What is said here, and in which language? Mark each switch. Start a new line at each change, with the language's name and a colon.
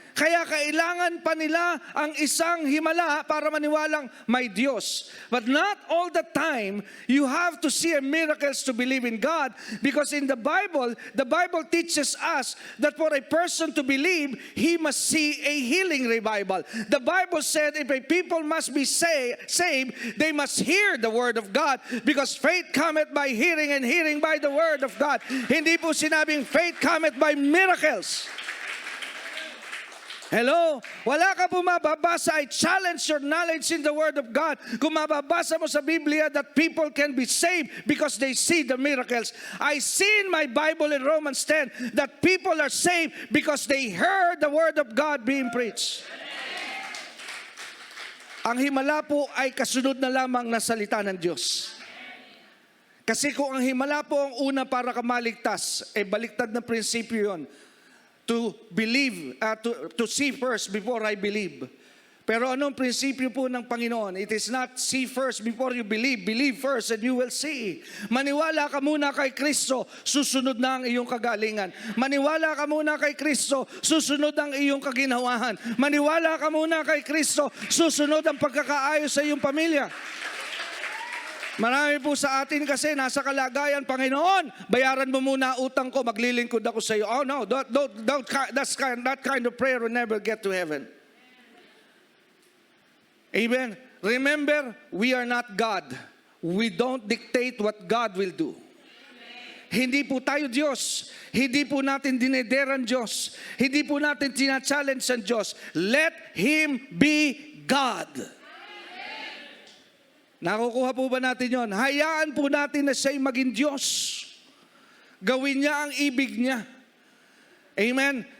Filipino: Kaya kailangan pa nila ang isang himala para maniwalang may Diyos.
English: But not all the time you have to see miracles to believe in God, because in the Bible teaches us that for a person to believe, he must see a healing revival. The Bible said if a people must be saved, they must hear the word of God, because faith cometh by hearing and hearing by the word of God.
Filipino: Hindi po sinabing
English: faith cometh by miracles. Hello?
Filipino: Wala ka po mababasa.
English: I challenge your knowledge in the Word of God.
Filipino: Kung mababasa mo sa Biblia
English: that people can be saved because they see the miracles. I see in my Bible in Romans 10 that people are saved because they heard the Word of God being preached.
Filipino: Ang himala po ay kasunod na lamang na salita ng Diyos. Kasi kung ang himala po ang una para ka maligtas, baliktad na prinsipyo yun.
English: To believe, to see first before I believe.
Filipino: Pero anong prinsipyo po ng Panginoon?
English: It is not see first before you believe. Believe first and you will see.
Filipino: Maniwala ka muna kay Kristo, susunod na ang iyong kagalingan. Maniwala ka muna kay Kristo, susunod ang iyong kaginawahan. Maniwala ka muna kay Kristo, susunod ang pagkakaayos sa iyong pamilya. Marami po sa atin kasi nasa kalagayan, Panginoon, bayaran mo muna utang ko, maglilingkod ako sa iyo.
English: Oh no, that kind of prayer will never get to heaven. Amen. Remember, we are not God. We don't dictate what God will do.
Filipino: Hindi po tayo Diyos. Hindi po natin dineder ang Diyos. Hindi po natin tina-challenge ang Diyos.
English: Let Him be God.
Filipino: Nakukuha po ba natin yon? Hayaan po natin na siya'y maging Diyos. Gawin niya ang ibig niya. Amen?